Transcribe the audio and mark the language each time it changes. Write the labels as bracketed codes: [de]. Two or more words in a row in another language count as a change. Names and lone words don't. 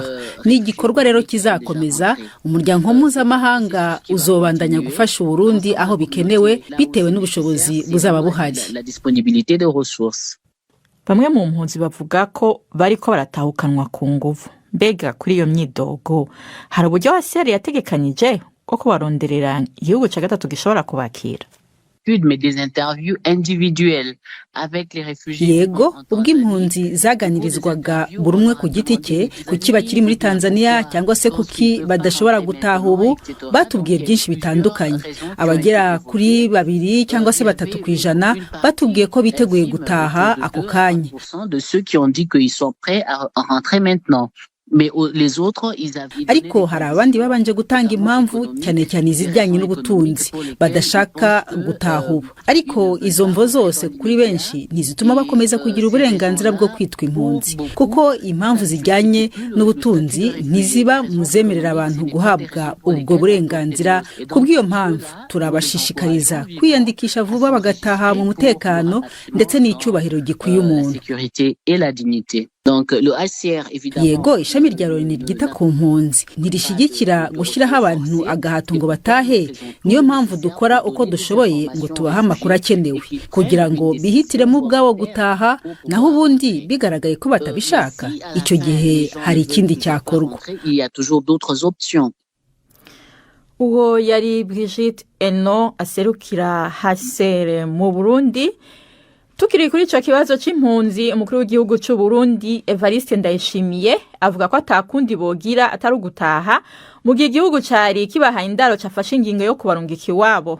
[rn] Ni igikorwa rero kizakomeza, umuryango mpuzamahanga uzobandanya gufasha Burundi aho bikenewe bitewe n'ubushobozi buzaba buhari. Bamwe mu mpunzi bavuga ko bariko baratahukanwa ku nguvu. Mbega kuri iyo myidogo hari uburyo HCR yategekanyije ko kubaronderera igihugu ca gatatu gishobora kubakira? [fr] Mais des interviews individuelles avec les réfugiés. [rw] Yego, ubwo impunzi zaganirizwaga buri umwe ku giti cye kuki bakiri muri Tanzania cyangwa se kuki badashobora gutaha ubu, batubwiye byinshi bitandukanye. Abagera kuri 2 cyangwa se 3% batubwiye ko biteguye gutaha ako kanya. [fr] De ceux qui ont dit qu'ils sont prêts à rentrer maintenant. Mais les autres ils avaient. [rw] Ariko hari abandi babanje gutanga impamvu cyane cyane izijyanye n'ubutunzi badashaka gutaha ubu. Ariko izo mvo zose kuri benshi ntizituma bakomeza kugira uburenganzira bwo kwitwa impunzi, kuko impamvu zijyanye n'ubutunzi ntiziba muzemerera abantu guhabwa ubwo burenganzira. Kubw'iyo mpamvu turabashishikariza kwiyandikisha vuba bagataha mu mutekano ndetse n'icyubahiro gikwiye umuntu. [fr] Donc le HCR évidemment. [rw] Yego, ishami rya ONU ryita ku mpunzi ntirishigikira gushyiraho abantu agahato ngo batahe. Niyo mpamvu dukora uko dushoboye ngo tubaha amakuru akenewe kugira ngo bihitiremo ubwabo gutaha, naho ubundi bigaragaye ko batabishaka icyo gihe hari ikindi cyakorwa. [fr] Il y a toujours d'autres options. [rn] Uwo yari Brigitte Eno aserukira HCR mu Burundi. Tukiri kuri ico kibazo c'impunzi, umukuru w'igihugu cy'u Burundi Evariste Ndayishimiye avuga ko atakundi bogira atari ugutaha mu gihe igihugu cari kibaha indaro cafashe ingingo yo kubarungika iwabo.